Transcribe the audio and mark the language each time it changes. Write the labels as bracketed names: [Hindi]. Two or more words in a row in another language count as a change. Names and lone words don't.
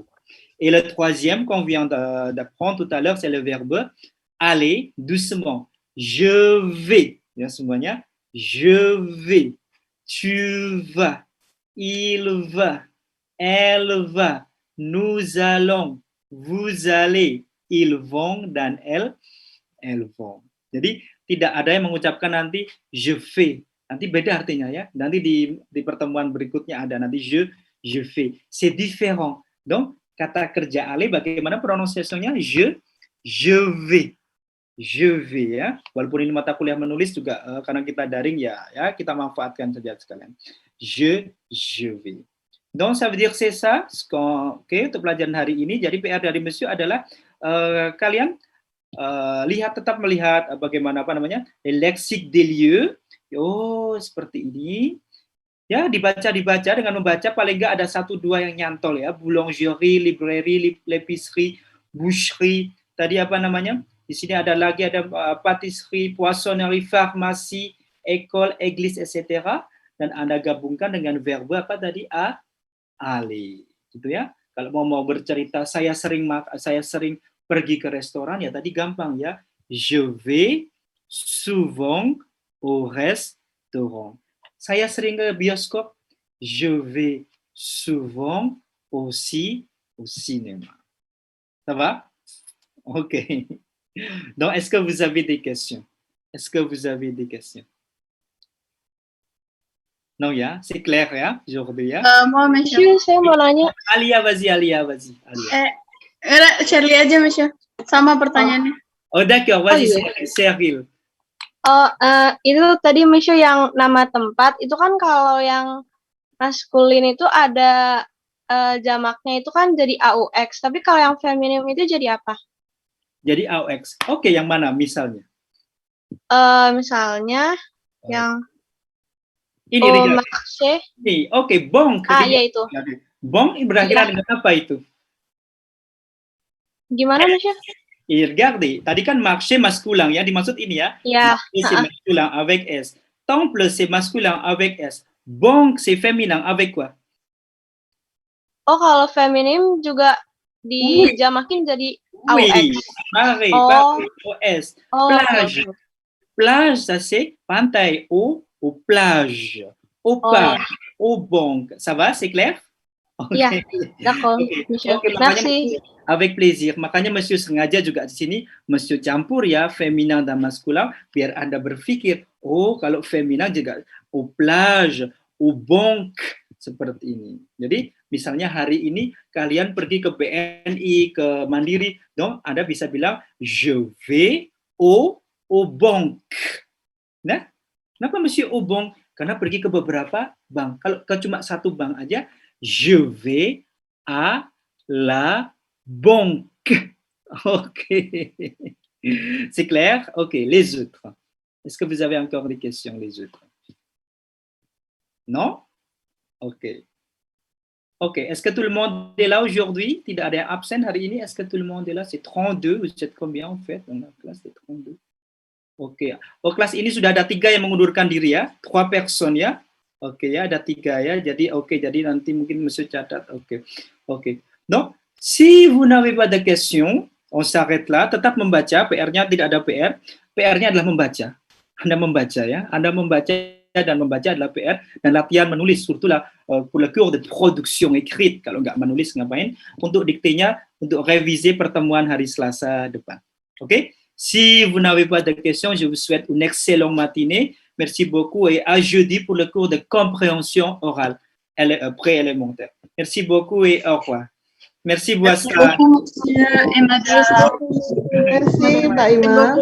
[French] Et le troisième qu'on vient d'apprendre tout à l'heure, c'est le verbe aller doucement. Je vais. Bien semuanya. Je vais. Tu vas. Il va. Elle va. Nous allons. Vous allez. Ils vont dan elles vont. [Indonesian] Jadi tidak ada yang mengucapkan nanti [French] je fais. [Indonesian] Nanti beda artinya ya. Nanti di pertemuan berikutnya ada nanti [French] je fais. C'est différent. [Indonesian] Donc kata kerja aller bagaimana pronunciasinya? [French] Je vais. Je vais ya. [Indonesian] Walaupun ini mata kuliah menulis juga karena kita daring ya kita manfaatkan saja sekalian. [French] Je vais. Donc ça veut dire c'est ça. [Indonesian] Oke, untuk pelajaran hari ini. Jadi PR dari Monsieur adalah kalian tetap melihat bagaimana [French] le lexique des lieux. [Indonesian] Oh, seperti ini. Ya, dibaca dengan membaca paling enggak ada 1-2 yang nyantol ya. [French] Boulangerie, librairie, l'épicerie, boucherie. [Indonesian] Tadi Di sini ada lagi [French] pâtisserie, poissonnerie, pharmacie, école, église, etc. [Indonesian] Dan Anda gabungkan dengan verbe tadi aller. Gitu ya. Kalau mau bercerita saya sering pergi ke restoran ya tadi gampang ya. [French] Je vais souvent au restaurant. [Indonesian] Saya sering ke bioskop. [French] Je vais souvent aussi au cinéma. Ça va? Ok. Donc, est-ce que vous avez des questions? Non ya, c'est clair ya aujourd'hui ya. Moi, monsieur, [Indonesian] saya mau nanya. [French] Alia, vas-y. [Indonesian] Shirley aja, monsieur. Sama pertanyaannya. [French] Oh, d'accord, vas-y, Cheryl. [Indonesian] Itu tadi monsieur yang nama tempat, itu kan kalau yang maskulin itu ada jamaknya itu kan jadi AUX, tapi kalau yang feminim itu jadi apa? Jadi AUX. Oke, yang mana misalnya? Misalnya yang ini marché. [French] Oke, bon. [Indonesian] Ya itu. Bon berakhiran dengan apa itu? Gimana, monsieur? [French] Regardez, [Indonesian] tadi kan marché masculin ya, dimaksud ini ya. Iya. [French] C'est masculin avec S. Temple c'est masculin avec S. Banque c'est féminin avec quoi? [Indonesian] Oh, kalau feminim juga dijamakin jadi [French] Oui, AUX. pareil, OS. Plage. Okay. Plage, ça c'est pantai, aux plages, aux parcs, aux banques. Ça va, c'est clair? Iya, d'accord. Merci. Avec plaisir. [Indonesian] Makanya Monsieur sengaja juga di sini Monsieur campur ya feminin dan maskulin biar Anda berpikir, oh kalau feminin juga [French] au plage, au banque [Indonesian] seperti ini. Jadi misalnya hari ini kalian pergi ke BNI, ke Mandiri, donc Anda bisa bilang [French] je vais au banque. [Indonesian] Nah, kenapa Monsieur [French] au banque? [Indonesian] Karena pergi ke beberapa bank. Kalau cuma satu bank aja, [French] je vais à la banque. Ok. C'est clair? Ok. Les autres. Est-ce que vous avez encore des questions, les autres? Non? Ok. Ok. Est-ce que tout le monde est là aujourd'hui? [Indonesian] Tidak ada yang absen hari ini. [French] Est-ce que tout le monde est là? C'est 32. Vous êtes combien en fait? Dans la classe, c'est 32. Oke. [Indonesian] Oh, kelas ini sudah ada 3 yang mengundurkan diri ya. 3 personnes ya. Oke ya, ada 3 ya. Jadi jadi nanti mungkin Monsieur catat. Oke. [French] Donc, si vous n'avez pas de questions, on s'arrête là. [Indonesian] Tetap membaca. PR-nya tidak ada PR. PR-nya adalah membaca. Anda membaca ya. Anda membaca dan membaca adalah PR. Dan latihan menulis, [French] surtout là pour le cours de production écrite. [Indonesian] Kalau nggak menulis ngapain? Untuk diktenya, untuk réviser pertemuan hari Selasa depan. Oke? [French] Si vous n'avez pas de questions, je vous souhaite une excellente matinée. Merci beaucoup et à jeudi pour le cours de compréhension orale préélémentaire. Merci beaucoup et au revoir. Merci Merci Boaska. beaucoup, monsieur et madame. Merci, Mbak Ima.